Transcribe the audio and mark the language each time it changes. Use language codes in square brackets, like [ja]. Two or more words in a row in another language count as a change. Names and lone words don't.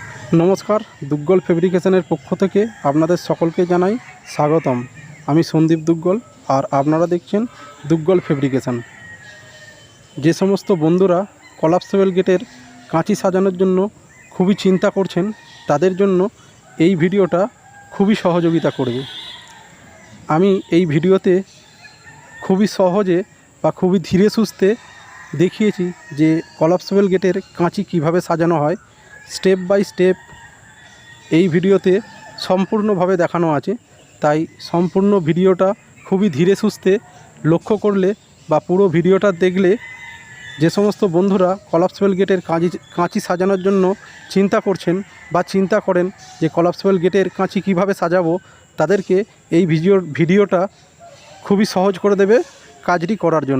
[bn] নমস্কার দুগ্গল ফ্যাব্রিকেশনের পক্ষ থেকে আপনাদের সকলকে জানাই স্বাগতম। আমি সন্দীপ দুগ্গল আর আপনারা দেখছেন দুগ্গল ফ্যাব্রিকেশন। যে সমস্ত বন্ধুরা কলাপসিবল গেটের কাঁচি সাজানোর জন্য খুবই চিন্তা করছেন তাদের জন্য এই ভিডিওটা খুবই সহযোগিতা করবে। আমি এই ভিডিওতে খুবই সহজে বা খুবই ধীরে সুস্থে দেখিয়েছি যে কলাপসিবল গেটের কাঁচি কিভাবে সাজানো হয়। স্টেপ বাই স্টেপ এই ভিডিওতে সম্পূর্ণভাবে দেখানো আছে, তাই সম্পূর্ণ ভিডিওটা খুবই ধীরে সুস্থে লক্ষ্য করলে বা পুরো ভিডিওটা দেখলে যে সমস্ত বন্ধুরা কলাপসিবল গেটের কাঁচি সাজানোর জন্য চিন্তা করছেন বা চিন্তা করেন যে কলাপসিবল গেটের কাঁচি কিভাবে সাজাবো, তাদেরকে এই ভিডিওটা খুবই সহজ করে দেবে কাজটি করার জন্য।